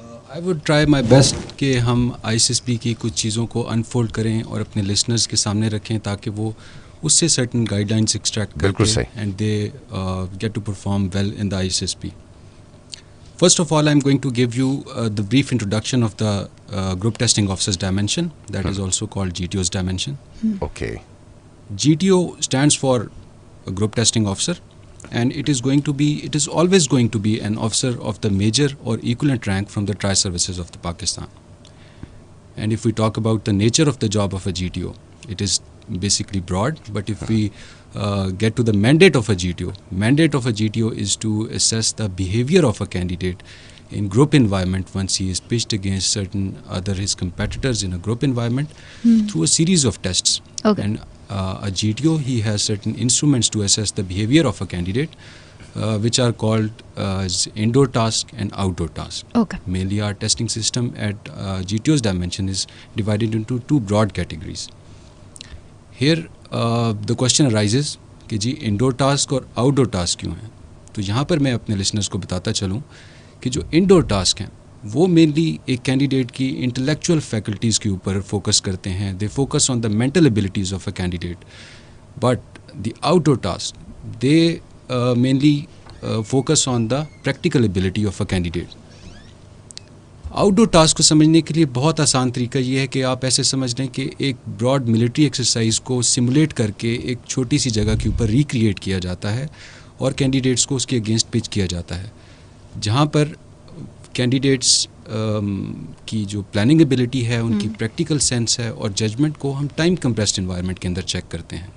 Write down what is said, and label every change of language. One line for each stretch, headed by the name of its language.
English: I would try my best
Urdu: کہ ہم ISSB کی کچھ چیزوں کو انفولڈ کریں اور اپنے لسنرز کے سامنے رکھیں تاکہ وہ اس سے سرٹن گائیڈ لائنس ایکسٹریکٹ کریں
English: And they get to perform well in the ISSB. First of all, I'm going to give you the brief introduction of the group testing officer's dimension, that is also called GTO's dimension. Okay. GTO stands for a group testing officer, and it is always going to be an officer of the major or equivalent rank from the tri-services of the Pakistan. And if we talk about the nature of the job of a GTO, it is basically broad, but if we get to the mandate of a GTO is to assess the behavior of a candidate in group environment once he is pitched against certain other his competitors in a group environment through a series of tests. Okay. And a GTO, he has certain instruments to assess the behavior of a candidate, which are called as indoor task and outdoor task. Okay. Mainly our testing system at GTO's dimension is divided into two broad categories. Here the question arises
Urdu: کہ جی Indore task اور out ڈور task کیوں ہیں. تو یہاں پر میں اپنے listeners کو بتاتا چلوں کہ جو انڈور ٹاسک ہیں وہ مینلی ایک کینڈیڈیٹ کی انٹلیکچوئل فیکلٹیز کے اوپر فوکس کرتے ہیں.
English: They focus on the mental abilities of a candidate. But the outdoor task they mainly focus on the practical ability of a candidate.
Urdu: Out door task کو سمجھنے کے لیے بہت آسان طریقہ یہ ہے کہ آپ ایسے سمجھ لیں کہ ایک براڈ ملٹری ایکسرسائز کو سمولیٹ کر کے ایک چھوٹی سی جگہ کے اوپر ریکریٹ کیا جاتا ہے اور کینڈیڈیٹس کو اس کے اگینسٹ پچ کیا جاتا ہے, جہاں پر کینڈیڈیٹس کی جو پلاننگ ایبلٹی ہے, ان کی پریکٹیکل سینس ہے اور ججمنٹ کو ہم ٹائم کمپریسڈ انوائرمنٹ کے اندر چیک کرتے ہیں.